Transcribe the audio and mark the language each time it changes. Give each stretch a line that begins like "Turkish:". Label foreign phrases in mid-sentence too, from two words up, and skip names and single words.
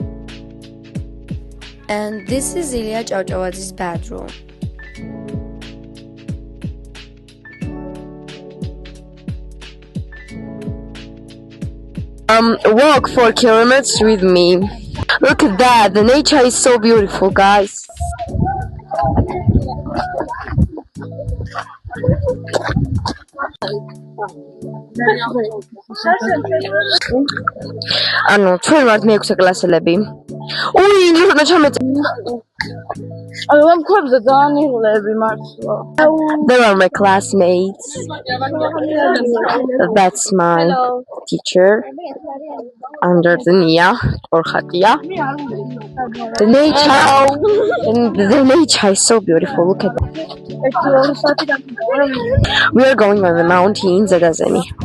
English: And this is Ilya Oasis' bedroom. Walk 4 kilometers with me. Look at that, the nature is so beautiful, guys.
Georgian: ანუ ჩვენ ვართ მე-6 კლასელები. ინგლისურად ჩამეწერე. ამ ქვებზე ძალიან იღლები მართლა.
English: There are my classmates. That's my teacher. Under the Nia or Khatia. The nature is so beautiful. Look at that. We are going on the mountains at Azeni.